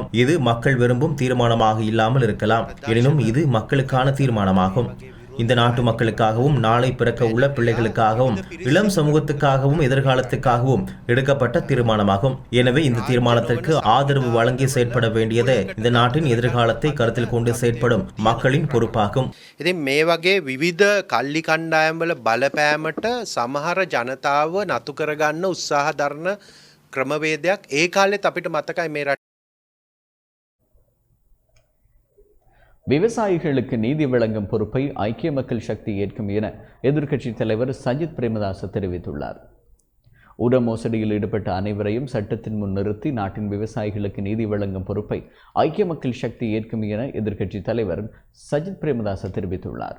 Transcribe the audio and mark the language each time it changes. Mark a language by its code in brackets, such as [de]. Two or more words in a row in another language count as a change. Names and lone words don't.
[ta] இது மக்கள் விரும்பும் தீர்மானமாக இல்லாமல் இருக்கலாம். எனினும் இது மக்களுக்கான தீர்மானமாகும். இந்த நாட்டு மக்களுக்காகவும் நாளை பிறக்க உள்ள பிள்ளைகளுக்காகவும் இளம் சமூகத்துக்காகவும் எதிர்காலத்துக்காகவும் எடுக்கப்பட்ட தீர்மானமாகும். எனவே இந்த தீர்மானத்திற்கு ஆதரவு வழங்கி செயற்பட வேண்டியது இந்த நாட்டின் எதிர்காலத்தை கருத்தில் கொண்டு செயற்படும் மக்களின் பொறுப்பாகும். [si] ඉතින් මේ වගේ විවිධ කල්ලි කණ්ඩායම්වල බලපෑමට සමහර ජනතාව නතු කරගන්න උත්සාහ දරන ක්‍රමවේදයක් ඒ කාලෙත් අපිට මතකයි මේ රට. [ta] விவசாயிகளுக்கு நீதி வழங்கும் பொறுப்பை ஐக்கிய மக்கள் சக்தி ஏற்கும் என எதிர்க்கட்சித் தலைவர் சஜித் பிரேமதாச தெரிவித்துள்ளார். உர மோசடியில் ஈடுபட்ட அனைவரையும் சட்டத்தின் முன் நிறுத்தி நாட்டின் விவசாயிகளுக்கு நீதி வழங்கும் பொறுப்பை ஐக்கிய மக்கள் சக்தி ஏற்கும் என எதிர்க்கட்சித் தலைவர் சஜித் பிரேமதாச தெரிவித்துள்ளார்.